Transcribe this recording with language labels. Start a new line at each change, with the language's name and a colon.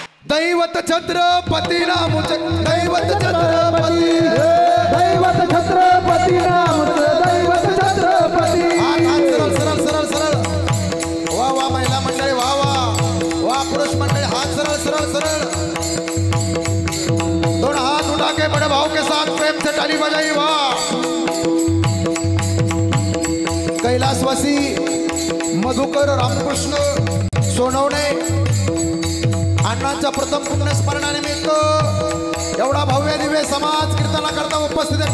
Marathi: दैवत छत्रपती नामच दैवत छत्रपती दैवत छत्रपती नामच दैवत छत्रपती. सरळ सरळ सरळ सरळ. वा वा महिला मंडळी वा वा वा. पुरुष मंडळी हाथ सरळ सरळ सरळ.
Hindi: दोनों हाथ उठा के बड़े भाव के साथ प्रेम से ताली बजाई. वाह.
Marathi: कैलासवासी मधुकर रामकृष्ण सोनवणे अण्णांच्या प्रथम पुण्यस्मरणानिमित्त एवढा भव्य दिव्य समाज कीर्तना करता उपस्थित आहे.